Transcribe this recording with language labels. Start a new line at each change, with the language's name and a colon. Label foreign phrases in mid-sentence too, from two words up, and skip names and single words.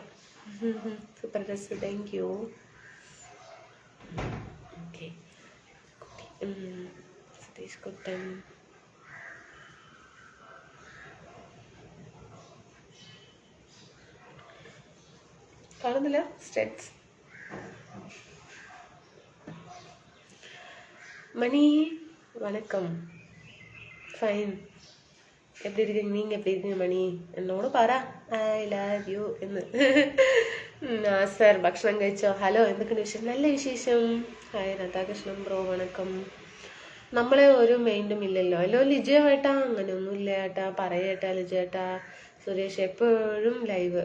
English: Super dress. Thank you. Okay.
Malayalam: സതീഷ് കുട്ടൻ. കാണുന്നില്ല സ്റ്റെറ്റ്സ്.
Tamil: மணி வணக்கம். ஃபைன். எப்படி இருக்கீங்க? நீங்கள் எப்படி இருக்கீங்க மணி?
Malayalam: എന്നോട് പറ
English: I love you
Malayalam: എന്ന്. സാർ ഭക്ഷണം കഴിച്ചോ? ഹലോ, എന്തൊക്കെയുണ്ട് വിശേഷം? നല്ല വിശേഷം. ഹായ് രാധാകൃഷ്ണൻ ബ്രോ, വണക്കം. നമ്മളെ ഒരു മൈൻഡും ഇല്ലല്ലോ. ഹലോ ലിജു ഏട്ടാ, അങ്ങനെയൊന്നും ഇല്ല ഏട്ടാ. പറയേട്ടാ ലിജു ഏട്ടാ. സുരേഷ് എപ്പോഴും ലൈവ്.